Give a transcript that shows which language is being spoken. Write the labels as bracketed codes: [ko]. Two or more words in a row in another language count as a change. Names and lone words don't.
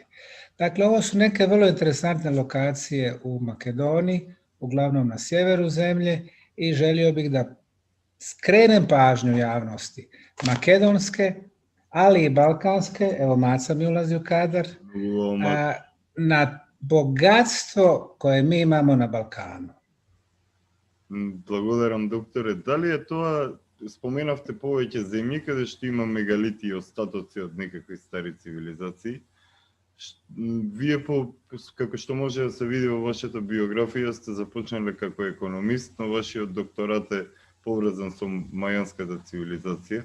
[bs] Dakle, ovo su neke vrlo interesantne lokacije u Makedoniji, uglavnom na sjeveru zemlje, i želio bih da skrenem pažnju javnosti makedonske, ali i balkanske, evo Maca mi ulazi u kadar, na bogatstvo koje mi imamo na Balkanu. [mk] Благодарам, докторе. Дали е тоа, споменавте повеќе земји каде што има мегалити и остатоци од некакви стари цивилизации. Вие, како што може да се види во вашата биографија, сте започнале како економист, но вашиот докторат е поврзан со мајанската цивилизација.